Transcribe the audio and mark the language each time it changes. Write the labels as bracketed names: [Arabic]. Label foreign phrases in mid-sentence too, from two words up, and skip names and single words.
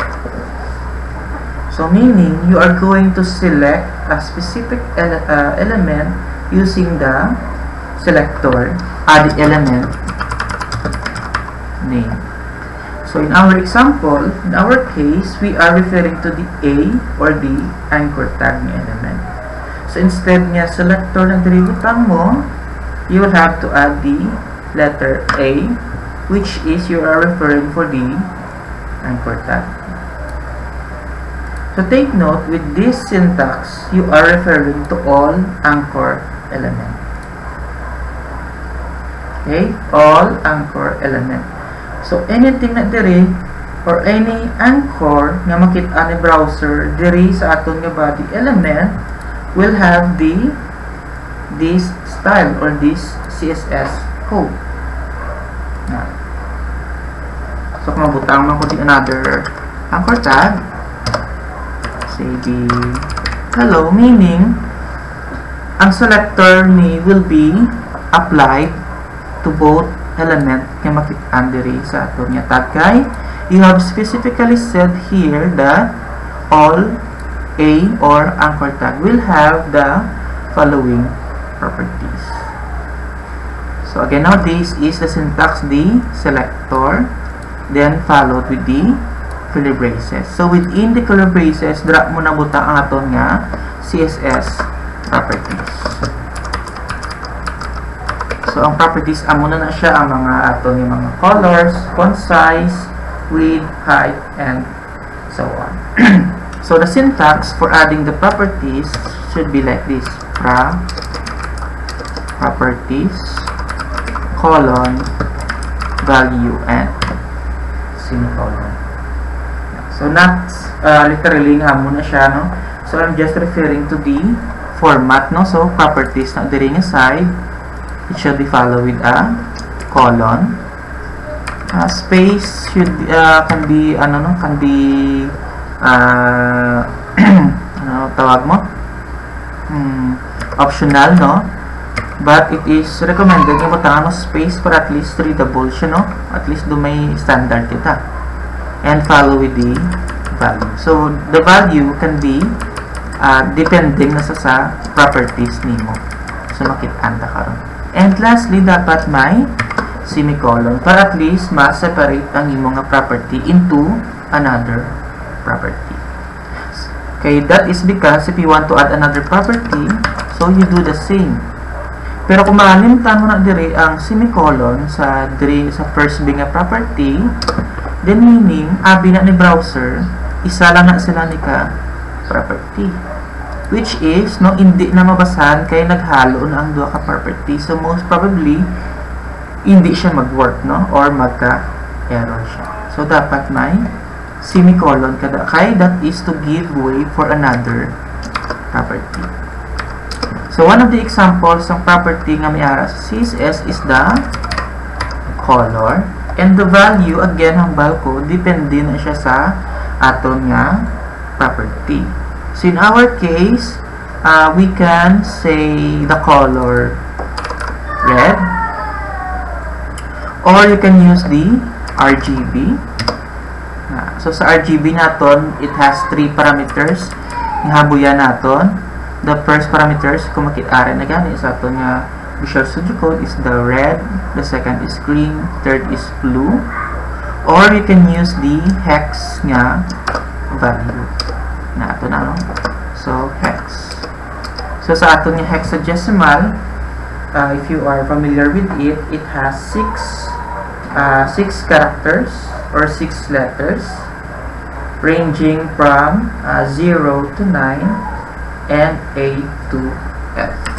[English] So meaning you are going to select a specific element using the selector, the element name. So in our example, in our case, we are referring to the A or the anchor tag ni element. So instead [Hiligaynon] nga selector na diributan mo, [English] you will have to add the letter A, which is you are referring for the anchor tag. So take note, with this syntax, you are referring to all anchor element. Okay, all anchor element. So anything [Hiligaynon] na diri [English] or any anchor [Hiligaynon] nga makita ni [English] browser [Hiligaynon] diri sa aton nga [English] body element will have this style or this CSS code. So [Hiligaynon] kung mabutang man ko di [English] another anchor tag, say the hello, meaning ang selector ni will be applied to both element [Hiligaynon] nga makita diri sa aton nga [English] tag kay you have specifically said here that all A or anchor tag will have the following properties. So again, now this is the syntax, the selector, then followed with the curly braces. [Hiligaynon] So within the [English] curly braces, [Hiligaynon] drop mo na buta ang aton nga [English] CSS properties. [Hiligaynon] So ang properties amo na siya ang mga aton nga mga colors, [English] font size, width, height, and so on. So the syntax for adding the properties should be like this: properties, colon, value, and semicolon. So not literally [Hiligaynon] nga muna siya, no? [English] So I'm just referring to the format, no? So properties na diri nga side, it should be followed with a colon. Space should can be [Hiligaynon] ano tawag mo? [English] Optional, no? But it is recommended [Hiligaynon] nga butangan mo [English] space para at least readable siya, no? At least [Hiligaynon] do may [English] standard kita. And follow with the value. So the value can be depending na sa properties nimo. [Hiligaynon] So makit-an ta karon. [English] And lastly, [Hiligaynon] dapat may semicolon para at least ma-separate ang imong property [English] into another property. Okay, that is because if you want to add another property, so you do the same. [Hiligaynon] Pero kung maalimtan mo na diri ang semicolon sa [English] first big property, [Hiligaynon] then meaning abi na ni browser isa lang na sila ni ka property, [English] which is [Hiligaynon] no hindi na mabasahan kay naghalo na ang duha ka property. So most probably hindi siya mag-work, no, or magka-error siya. [English] So [Hiligaynon] dapat may [English] semicolon [Hiligaynon] kada kay [English] that is to give way for another property. So one of the examples ng property [Hiligaynon] nga may ara sa [English] CSS is the color, and the value again [Hiligaynon] hambal ko depende na siya sa aton nga [English] property. So in our case, we can say the color red, or you can use the RGB. [Hiligaynon] So sa RGB naton, [English] it has 3 parameters. [Hiligaynon] Ihabuyan naton. [English] the first parameters [Hiligaynon] kung makita na gani sa ato nga [English] Visual Studio Code is the red, the second is green, third is blue, or you can use the hex nga value [Hiligaynon] na ato na, no? [English] So hex. So sa ato nga hexadecimal, if you are familiar with it, it has 6 characters or 6 letters ranging from 0 to 9 and A to F.